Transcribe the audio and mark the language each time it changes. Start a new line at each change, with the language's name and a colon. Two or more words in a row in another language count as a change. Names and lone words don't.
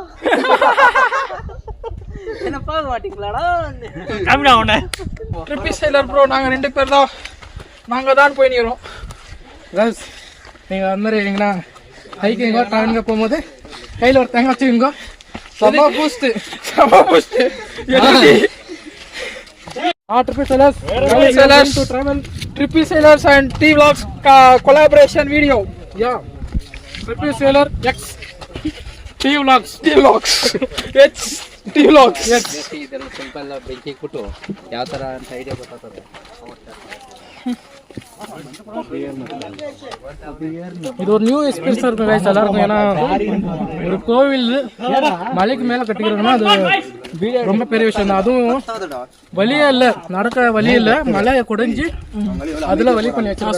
Tamil: என்ன பாக்க மாட்டீங்களாடா? கம்மிடா உன்னை. ட்ரிப்பி சேலர் ப்ரோ நாங்க ரெண்டு பேர் தான். நாங்க தான் போய் நிக்கிறோம். गाइस நீங்க அந்த மாதிரி இருக்கீங்களா?
English: hiking travelling
Tamil: போகும்போது கையில் ஒரு தேங்காய் வச்சுக்கோங்க. சபா பூஸ்ட்
English: Trippy Sailors and T Vlogs collaboration video. Yeah, Trippy Sailor X T Vlogs X T Vlogs. Yes.
Kannada: ಇದೆಲ್ಲ ಸಿಂಪಲ್ ಬೆಂಕಿ ಕೊಟ್ಟು ಯಾವ ಥರ ಅಂತ ಐಡಿಯಾ ಗೊತ್ತಾಗ್ತದೆ.
Tamil: இது ஒரு
English: new experience
Tamil: இருக்கும் கைஸ் எல்லாருக்கும். ஏன்னா ஒரு கோவில் மலைக்கு மேலே கட்டிக்கிறதுனா அது ரொம்ப பெரிய விஷயம் தான். அதுவும் வழியே இல்லை, நடக்க வழி இல்லை, மலையை குடைஞ்சி அதில் வழி பண்ணி வச்சு.